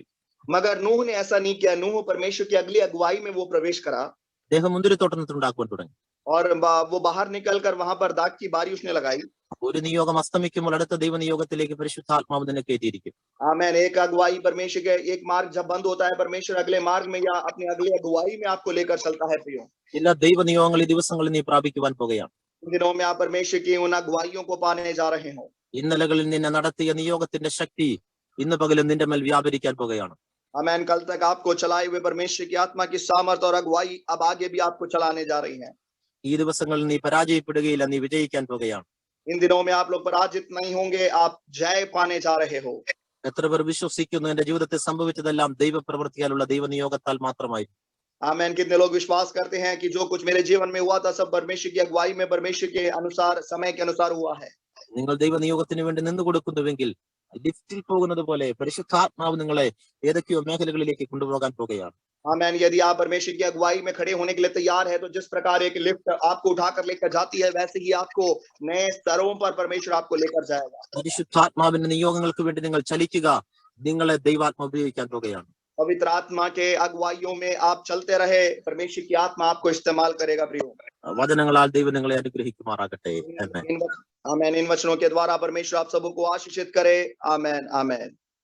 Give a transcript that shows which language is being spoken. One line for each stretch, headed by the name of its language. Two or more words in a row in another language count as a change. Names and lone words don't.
Hindi: मगर नूह ने ऐसा नहीं किया। नूह परमेश्वर की अगली अगुवाई में वो प्रवेश करा
Malayalam: അദ്ദേഹം മുന്തിരിത്തോട്ടം ഉണ്ടാക്കുവാൻ തുടങ്ങി.
Hindi: और वो बाहर निकलकर वहां पर दाग की बारी उसने लगाई।
Malayalam: ഒരു നിയോഗം അസ്തമിക്കുമ്പോൾ അടുത്ത ദൈവ നിയോഗത്തിലേക്ക് പരിശുദ്ധാത്മാവ് നിന്നെ കയറ്റിയിരിക്കും.
Hindi: आमीन। एक अगुवाई परमेश्वर के एक मार्ग जब बंद होता है, परमेश्वर अगले मार्ग में या अपनी अगली अगुवाई में आपको लेकर चलता है। प्रियो,
Malayalam: ചില ദൈവ നിയോഗങ്ങൾ ഈ ദിവസങ്ങളിൽ നീ പ്രാപിക്കുവാൻ പോകുകയാണ്.
Hindi: इन दिनों में आप परमेश्वर की उन अगुवाइयों को पाने जा रहे हो।
Malayalam: ഇന്നലകളിൽ നിന്നെ നടത്തിയ നിയോഗത്തിന്റെ ശക്തി ഇന്ന് പകലും നിന്റെ മേൽ വ്യാപരിക്കാൻ പോകുകയാണ്.
Hindi: आमीन। कल तक आपको चलाए हुए परमेश्वर की आत्मा की सामर्थ और अगुवाई अब आगे भी आपको चलाने जा रही है।
Malayalam: ഈ ദിവസങ്ങളിൽ നീ പരാജയപ്പെടുകയില്ല, നീ വിജയിക്കാൻ പോകുകയാണ്.
Hindi: इन दिनों में आप लोग पराजित नहीं होंगे, आप जय पाने जा रहे हो।
Malayalam: എത്ര പേർ വിശ്വസിക്കുന്നു എന്റെ ജീവിതത്തിൽ സംഭവിച്ചതെല്ലാം ദൈവപ്രവൃത്തിയാലുള്ള ദൈവനിയോഗത്താൽ മാത്രമായി?
Hindi: आमीन। कितने लोग विश्वास करते हैं कि जो कुछ मेरे जीवन में हुआ था सब परमेश्वर की अगुवाई में परमेश्वर के अनुसार समय के अनुसार हुआ है।
Malayalam: നിങ്ങൾ ദൈവനിയോഗത്തിന് വേണ്ടി നിന്നു കൊടുക്കുന്നുവെങ്കിൽ ലിഫ്റ്റിൽ പോകുന്നത് പോലെ പരിശുദ്ധാത്മാവ് നിങ്ങളെ ഏതൊക്കെയോ മേഖലകളിലേക്ക് കൊണ്ടുപോകാൻ പോകുകയാണ്.
Hindi: आमीन। यदि आप परमेश्वर की अगुवाई में खड़े होने के लिए तैयार है तो जिस प्रकार एक लिफ्ट आपको उठाकर लेकर जाती है, वैसे ही आपको नए स्तरों पर परमेश्वर आपको लेकर जाएगा।
Malayalam: പരിശുദ്ധാത്മാവിന്റെ നിയോഗങ്ങൾക്ക് വേണ്ടി നിങ്ങൾ ചലിക്കുക, നിങ്ങളെ ദൈവാത്മ ഉപയോഗിക്കാൻ പോകുകയാണ്.
Hindi: पवित्र आत्मा के अगुवाइयों में आप चलते रहे, परमेश्वर की आत्मा आपको इस्तेमाल करेगा। प्रियो,
Malayalam: വചനങ്ങളാൽ ദൈവം നിങ്ങളെ അനുഗ്രഹിക്കുമാറാകട്ടെ. ആമേൻ.
Hindi: आमीन। इन वचनों के द्वारा परमेश्वर आप सबको आशीषित करे। आमीन आमीन।